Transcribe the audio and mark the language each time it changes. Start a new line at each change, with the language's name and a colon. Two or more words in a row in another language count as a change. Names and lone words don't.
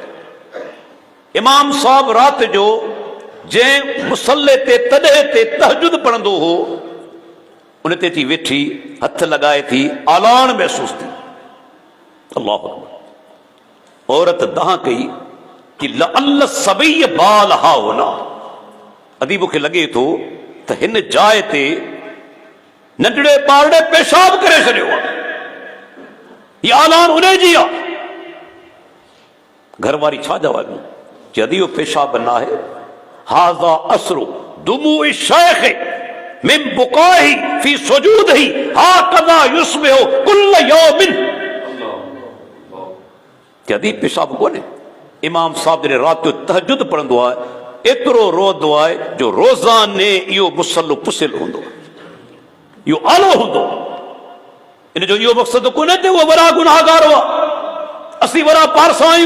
Sindhi: इमाम साहब रात जो जंहिं मुसल्ले ते तॾहिं ते तहजुद पढ़ंदो हो उन ते थी वेठी हथ लॻाए थी आलान महसूस थी।
Arabic: الله أكبر.
Sindhi: औरत दाह कई कि लअल्ल सबई बाल हा होना, अदी मूंखे लॻे थो त हिन जाइ ते नंढड़े ॿारड़े पेशाब करे छॾियो आहे। ये आलान उन जी आहे। घरवारी छा जवाब ॾिनो? जदी वो पेशाब न आहे,
Arabic: هذا أثر دموع الشيخ من بكائه في سجوده هكذا يصبح كل يوم.
Sindhi: जदी पेशाब कोन्हे। इमाम साहब जॾहिं राति जो तहजुद पढ़ंदो आहे एतिरो रोंदो आहे जो रोज़ाने इहो मुसल्लो पुसियल हूंदो, इहो आलो हूंदो। इन जो इहो मक़सदु कोन्हे त उहो वॾा गुनाहगार हुआ, असीं वॾा पारसा आहियूं।